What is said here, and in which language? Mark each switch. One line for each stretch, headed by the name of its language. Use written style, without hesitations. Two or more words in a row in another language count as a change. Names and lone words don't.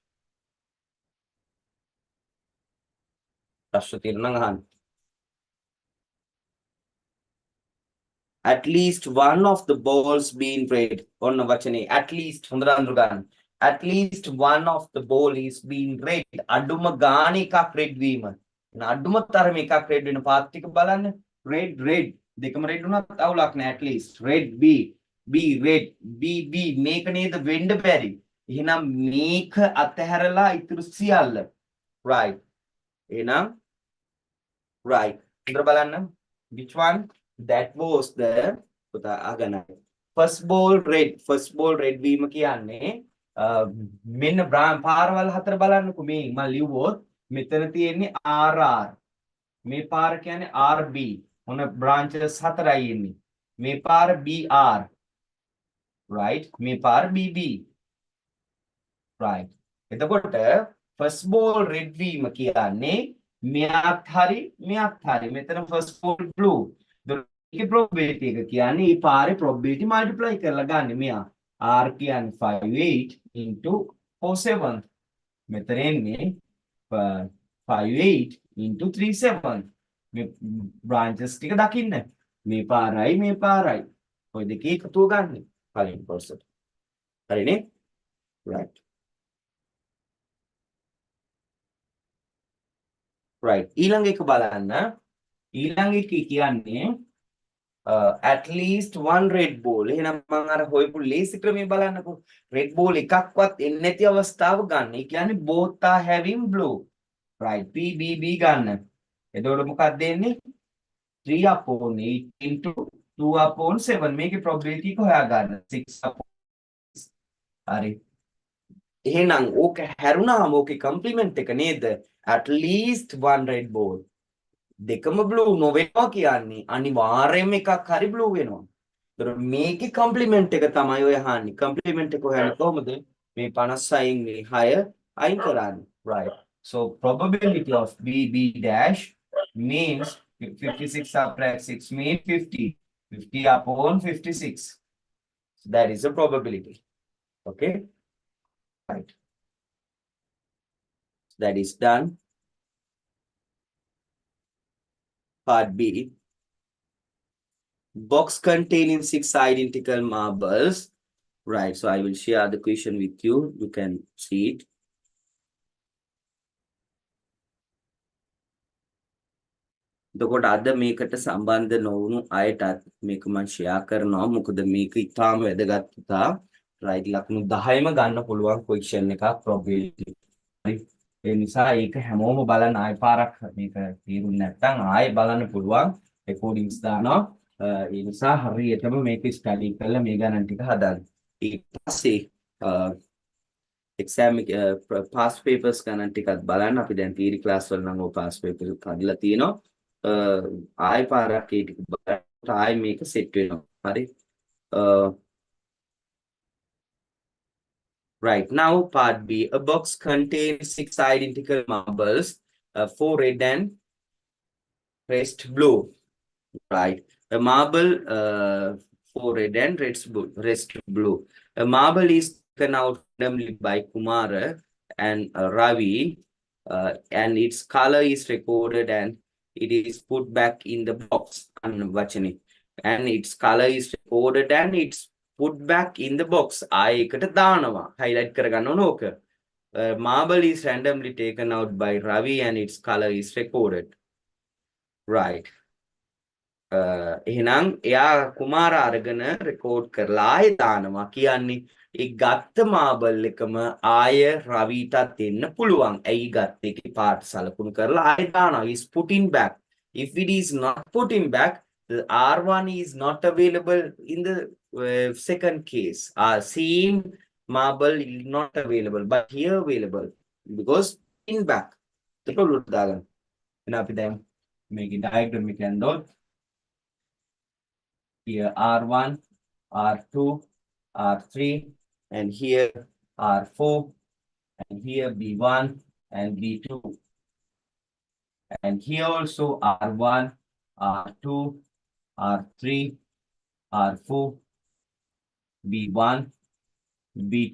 English: At least one of the balls being red. At least at least one of the ball is being red.
Sinhala: අඩුම ගානේ එකක් red වීම. අඩුම තරම එකක් red වෙන පාත් ටික බලන්න. red දෙකම red වුණත් අවුලක් නැහැ.
English: At least red B red B
Sinhala: මේක නේද වෙන්න බැරි. එහෙනම් මේක අතහැරලා ඉතුරු සියල්ල. Right. එහෙනම් right. හොඳට බලන්න.
English: Which one? That was the
Sinhala: පුතා අගනයි.
English: First ball red
Sinhala: වීම කියන්නේ මෙන්න පාරවල් හතර බලන්නකෝ මේ මම ලිව්වොත් මෙතන තියෙන්නේ RR මේ පාර කියන්නේ RB. මොන branches 4යි එන්නේ. මේ පාර BR. Right? මේ පාර BB. Right. එතකොට
English: first ball red
Sinhala: වීම කියන්නේ මෙයාත් හරි මෙතන
English: first ball blue.
Sinhala: ඒකේ probability එක කියන්නේ මේ පාරේ probability multiply කරලා ගන්න මෙයා. R කියන්නේ 58 into 47. මෙතන එන්නේ 58 into 37. මේ branches ටික දකින්න. මේ පාරයි. ඔය දෙකේ එකතුව ගන්න. පළවෙනි person. හරිනේ? Right. Right. ඊළඟ එක බලන්න. ඊළඟ එක කියන්නේ
English: at least one red ball.
Sinhala: එහෙනම් මම අර හොයපු ලේසි ක්‍රමය බලන්නකෝ.
English: red ball
Sinhala: එකක්වත් එන්නේ නැති අවස්ථාව ගන්න. ඒ කියන්නේ
English: both are having blue. Right.
Sinhala: PBB ගන්න. එතකොට මොකක්ද දෙන්නේ?
English: 3 upon 8 into 2 upon 7.
Sinhala: මේකේ probability එක හොයාගන්න. 6 upon 6. හරි. එහෙනම් ඕක හැරුණාම ඕකේ කම්ප්ලිමන්ට් එක නේද?
English: at least one red ball.
Sinhala: දෙකම blue නොවෙනවා කියන්නේ අනිවාර්යයෙන්ම එකක් හරි blue වෙනවා. ඒතර මේකේ කම්ප්ලිමන්ට් එක තමයි ඔය අහන්නේ. කම්ප්ලිමන්ට් එක හොයන්නේ කොහොමද? මේ 56න් මේ 6 අයින් කරන්නේ.
English: Right. So probability of BB dash means 56 subtract 6 means 50. 50 upon 56. So that is the probability. Okay. Right. That is done. Part B. Box containing 6 identical marbles. Right. So I will share the question with you. You can see it.
Sinhala: එතකොට අද මේකට සම්බන්ධ නොවුණු අයටත් මේක මම ෂෙයා කරනවා. මොකද මේක ඉතාම වැදගත් පුතා. right ලකුණු 10ම ගන්න පුළුවන් question එකක් probability. හරි. ඒ නිසා ඒක හැමෝම බලන්න ආයෙ පාරක් මේක තේරුම් නැත්නම් ආයෙ බලන්න පුළුවන් recordings දානවා. ඒ නිසා හරියටම මේක ස්ටඩි කරලා මේ ගණන් ටික හදන්න. ඊට පස්සේ
English: exam past papers
Sinhala: ගණන් ටිකක් බලන්න. අපි දැන්
English: theory class
Sinhala: වල නම් ඔය
English: past papers
Sinhala: හදලා තියෙනවා. ආයෙ පාරක් ඒ ටික බලන්න ආයෙ මේක සෙට් වෙනවා. හරි.
English: Right, now part B. A box contains 6 identical marbles, 4 red and rest blue. Right. A marble, 4 red and rest blue. A marble is taken out randomly by Kumara and Ravi, and its color is recorded and it is put back in the box. And its color is recorded and it's put back in the box.
Sinhala: ආයකට දානවා. highlight කරගන්න ඕන ඕක.
English: Marble is randomly taken out by Ravi and its color is recorded. Right.
Sinhala: එහෙනම් එයා කුමාර අරගෙන රෙකෝඩ් කරලා ආයෙ දානවා කියන්නේ ඒ ගත්ත මාබල් එකම ආය රවිටත් දෙන්න පුළුවන්. ඇයි ගත්ත එකේ පාට සලකුණු කරලා ආයෙ දානවා.
English: is putting back. If it is not putting back, the R1 is not available in the second case. Same marble is not available, but here available because in back.
Sinhala: තොටලුත් දාගන්න. එහෙනම් අපි දැන් මේකේ
English: diagram
Sinhala: එක යනකොට
English: here R1, R2, R3, and here R4, and here B1 and B2. And here also R1, R2, R3, R4, B1, B2.